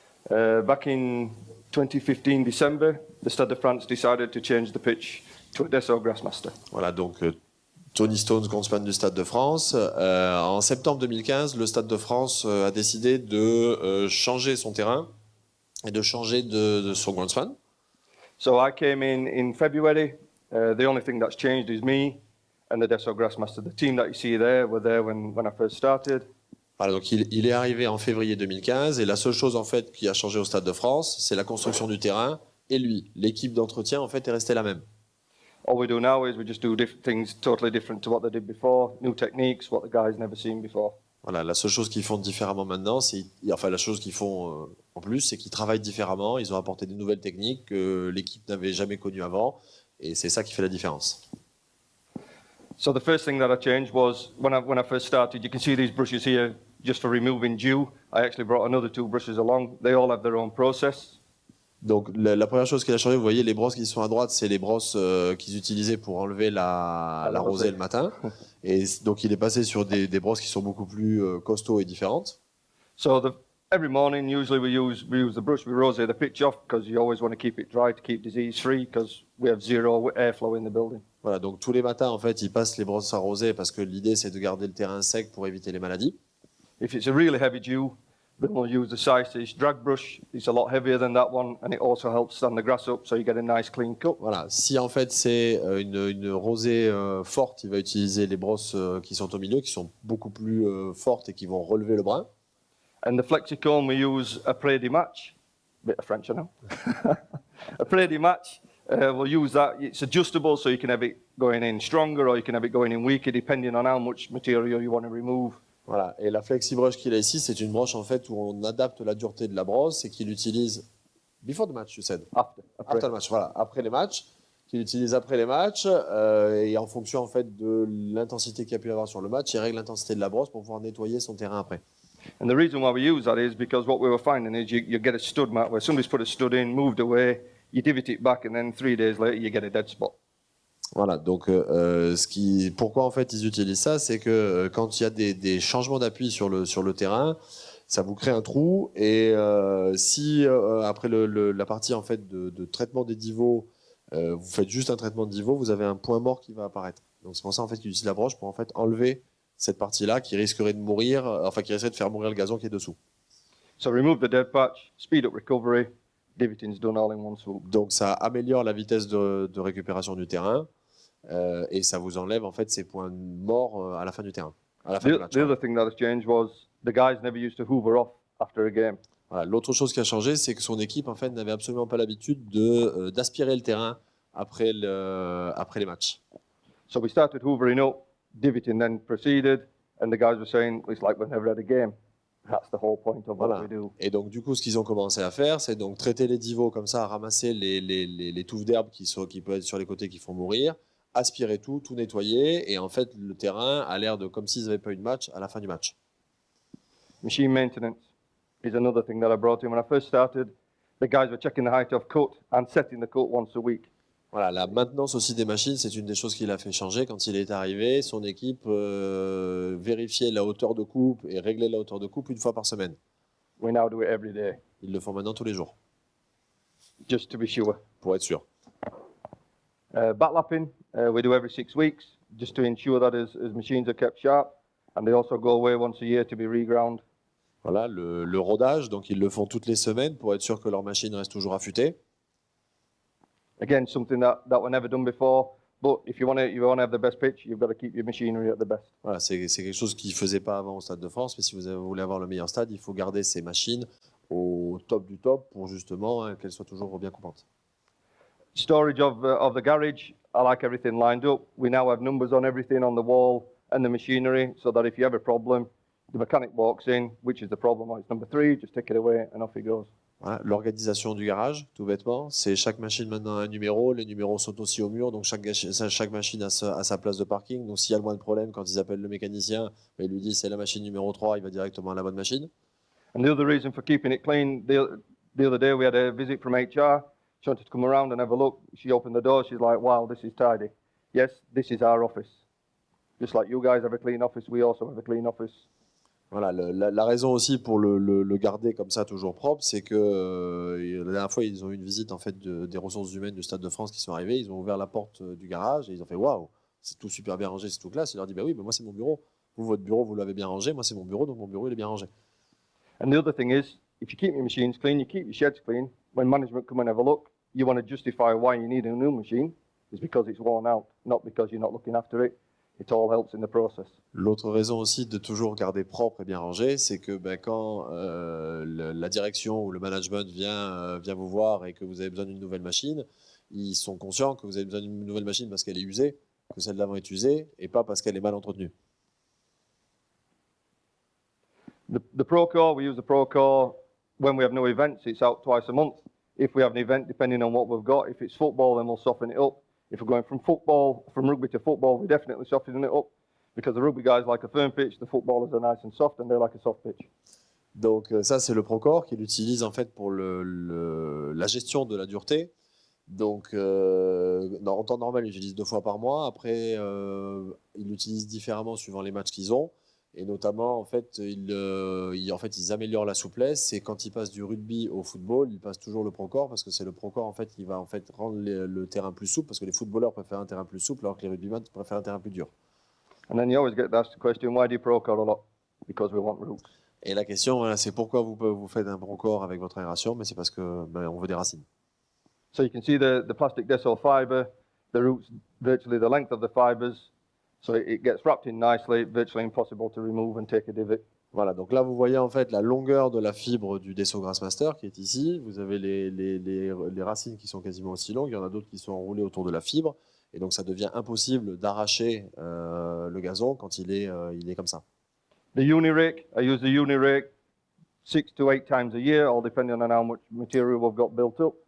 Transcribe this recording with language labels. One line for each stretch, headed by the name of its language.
English: Back in 2015 December, the Stade de France decided to change the pitch to a Desso Grassmaster.
French: Voilà, donc Tony Stones, groundsman du Stade de France. En septembre 2015, le Stade de France a décidé de changer son terrain et de changer de son groundsman.
English: So I came in February. The only thing that's changed is me and the Desso Grassmaster. The team that you see there were there when I first started.
French: Voilà, donc il est arrivé en février 2015 et la seule chose en fait qui a changé au Stade de France, c'est la construction du terrain et lui. L'équipe d'entretien en fait est restée la même.
English: All we do now is we just do things totally different to what they did before, new techniques, what the guys never seen before.
French: Voilà, la seule chose qu'ils font différemment maintenant, la chose qu'ils font en plus, c'est qu'ils travaillent différemment. Ils ont apporté des nouvelles techniques que l'équipe n'avait jamais connues avant, et c'est ça qui fait la différence.
English: So the first thing that I changed was when I first started. You can see these brushes here just for removing dew. I actually brought another 2 brushes along. They all have their own process.
French: Donc la première chose qu'il a changé, vous voyez les brosses qui sont à droite, c'est les brosses qu'ils utilisaient pour enlever la rosée le matin. Et donc il est passé sur des brosses qui sont beaucoup plus costauds et différentes.
English: So every morning, usually we use the brush, we rose the pitch off because you always want to keep it dry to keep disease free because we have 0 airflow in the building.
French: Voilà, donc tous les matins en fait, ils passent les brosses à rosée parce que l'idée c'est de garder le terrain sec pour éviter les maladies.
English: If it's a really heavy dew, then we'll use the size drag brush. It's a lot heavier than that one, and it also helps stand the grass up, so you get a nice clean cut.
French: Voilà, si en fait c'est une rosée forte, il va utiliser les brosses qui sont au milieu, qui sont beaucoup plus fortes et qui vont relever le brin.
English: And the flexicomb, we use a Prady match. Bit of French, I know. A Prady match. We'll use that. It's adjustable, so you can have it going in stronger or you can have it going in weaker, depending on how much material you want to remove.
French: Voilà, et la flexi-brush qu'il a ici, c'est une broche en fait où on adapte la dureté de la brosse et qu'il utilise
English: before the match, you said. After the match,
French: voilà, après les matchs, qu'il utilise après les matchs et en fonction en fait de l'intensité qu'il y a pu avoir sur le match, il règle l'intensité de la brosse pour pouvoir nettoyer son terrain après.
English: And the reason why we use that is because what we were finding is you get a stud mat where somebody's put a stud in, moved away, you divot it back, and then 3 days later you get a dead spot.
French: Voilà, donc pourquoi en fait ils utilisent ça, c'est que quand il y a des changements d'appui sur le terrain, ça vous crée un trou et si après la partie en fait de traitement des divots, vous faites juste un traitement de divot, vous avez un point mort qui va apparaître. Donc c'est pour ça en fait qu'ils utilisent la broche pour en fait enlever cette partie-là qui risquerait de mourir, qui risquerait de faire mourir le gazon qui est dessous.
English: So remove the dead patch, speed up recovery, divoting's done all in one swoop.
French: Donc ça améliore la vitesse de récupération du terrain. Et ça vous enlève en fait ces points morts à la fin du terrain. À la fin du match,
English: the other thing that has changed was the guys never used to hoover off after a game.
French: Voilà, l'autre chose qui a changé, c'est que son équipe en fait n'avait absolument pas l'habitude d'aspirer le terrain après les matchs.
English: So we started hoovering up, divoting then proceeded, and the guys were saying it's like we've never had a game. That's the whole point of what we do.
French: Et donc du coup, ce qu'ils ont commencé à faire, c'est donc traiter les divots comme ça, ramasser les touffes d'herbe qui peuvent être sur les côtés qui font mourir, aspirer tout nettoyer, et en fait le terrain a l'air de comme s'ils n'avaient pas eu de match à la fin du match.
English: Machine maintenance is another thing that I brought in. When I first started, the guys were checking the height of cut and setting the cut once a week.
French: Voilà, la maintenance aussi des machines, c'est une des choses qu'il a fait changer quand il est arrivé. Son équipe vérifiait la hauteur de coupe et réglait la hauteur de coupe une fois par semaine.
English: We now do it every day.
French: Ils le font maintenant tous les jours.
English: Just to be sure.
French: Pour être sûr.
English: Backlapping, we do every 6 weeks, just to ensure that his machines are kept sharp, and they also go away once a year to be reground.
French: Voilà, le rodage, donc ils le font toutes les semaines pour être sûr que leur machine reste toujours affûtée.
English: Again, something that were never done before, but if you want to have the best pitch, you've got to keep your machinery at the best.
French: Voilà, c'est quelque chose qu'ils ne faisaient pas avant au Stade de France, mais si vous voulez avoir le meilleur stade, il faut garder ces machines au top du top pour justement qu'elles soient toujours bien coupantes.
English: Storage of the garage, I like everything lined up. We now have numbers on everything on the wall and the machinery, so that if you have a problem, the mechanic walks in, which is the problem, oh, it's number 3, just take it away and off he goes.
French: Voilà, l'organisation du garage, tout bêtement, c'est chaque machine maintenant a un numéro, les numéros sont aussi au mur, donc chaque machine a sa place de parking. Donc s'il y a le moins de problème, quand ils appellent le mécanicien, il lui dit c'est la machine numéro 3, il va directement à la bonne machine.
English: And the other reason for keeping it clean, the other day we had a visit from HR. She wanted to come around and have a look. She opened the door, she's like, wow, this is tidy. Yes, this is our office. Just like you guys have a clean office, we also have a clean office.
French: Voilà, la raison aussi pour le garder comme ça toujours propre, c'est que la dernière fois ils ont eu une visite en fait des ressources humaines du Stade de France qui sont arrivés, ils ont ouvert la porte du garage et ils ont fait waouh, c'est tout super bien rangé, c'est tout classe. Il leur dit bah oui, mais moi c'est mon bureau. Vous votre bureau vous l'avez bien rangé, moi c'est mon bureau donc mon bureau il est bien rangé.
English: And the other thing is, if you keep your machines clean, you keep your sheds clean. When management come and have a look, you want to justify why you need a new machine. It's because it's worn out, not because you're not looking after it. It all helps in the process.
French: L'autre raison aussi de toujours garder propre et bien rangé, c'est que quand la direction ou le management vient vous voir et que vous avez besoin d'une nouvelle machine, ils sont conscients que vous avez besoin d'une nouvelle machine parce qu'elle est usée, que celle d'avant est usée, et pas parce qu'elle est mal entretenue.
English: The Procore, we use the Procore when we have no events. It's out twice a month. If we have an event, depending on what we've got, if it's football, then we'll soften it up. If we're going from rugby to football, we're definitely softening it up because the rugby guys like a firm pitch, the footballers are nice and soft, and they like a soft pitch.
French: Donc ça, c'est le Procore qu'il utilise en fait pour la gestion de la dureté. Donc en temps normal, il utilise 2 fois par mois. Après, il l'utilise différemment suivant les matchs qu'ils ont. Et notamment, en fait, ils améliorent la souplesse. Et quand ils passent du rugby au football, ils passent toujours le Procore parce que c'est le Procore en fait qui va en fait rendre le terrain plus souple parce que les footballeurs préfèrent un terrain plus souple alors que les rugbymen préfèrent un terrain plus dur.
English: And then you always get asked the question, why do you Procore a lot? Because we want roots.
French: Et la question, voilà, c'est pourquoi vous faites un Procore avec votre aération, mais c'est parce que on veut des racines.
English: So you can see the plastic deso fiber, the roots virtually the length of the fibers. So it gets wrapped in nicely, virtually impossible to remove and take a divot.
French: Voilà, donc là vous voyez en fait la longueur de la fibre du Deso Grassmaster qui est ici. Vous avez les racines qui sont quasiment aussi longues, il y en a d'autres qui sont enroulées autour de la fibre. Et donc ça devient impossible d'arracher le gazon quand il est comme ça.
English: The Unirake, I use the Unirake 6 to 8 times a year, all depending on how much material we've got built up.